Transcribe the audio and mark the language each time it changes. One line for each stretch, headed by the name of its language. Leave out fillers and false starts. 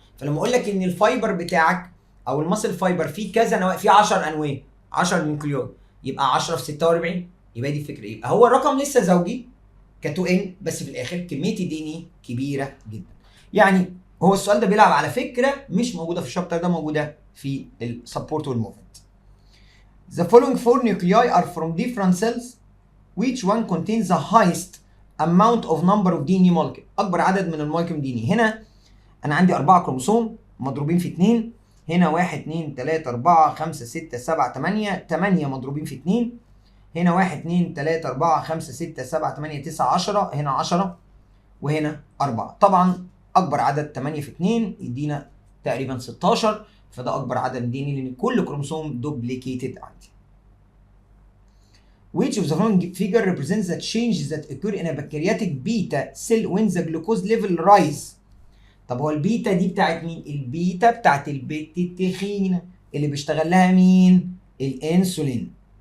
Arabic: فلما اقول لك ان الفايبر بتاعك او الماسل فايبر فيه كذا نواه، فيه 10 انواع، 10 نيوكليون، يبقى 10 في 46. يبقى دي الفكره. يبقى هو الرقم لسه زوجي ك2 ان، بس في الاخر كميه الدي ان اي كبيره جدا. يعني هو السؤال ده بيلعب على فكره مش موجوده في الشابتر ده، موجوده في السبورت والموفمنت.
English: The following four nuclei are from different cells. Which one contains the highest amount of number of DNA molecule؟
Arabic: اكبر عدد من المولكيول دي ان اي. هنا انا عندي 4 كروموسوم مضروبين في 2. هنا 1 2 3 4 5 6 7 8، 8 مضروبين في 2. هنا 1 2 3 4 5 6 7 8 9 10. هنا 10 وهنا 4. طبعا اكبر عدد 8 في 2 يدينا تقريبا 16. فده اكبر عدد دي ان اي لان كل كروموسوم دوبليكيتد عندي.
English: Which of the following figure represents the changes that occur in a pancreatic beta cell when the glucose level rise؟
Arabic: طب هو البيتا دي بتاعت مين؟ البيتا بتاعت البت التخينه اللي بيشتغل لها مين؟ الانسولين.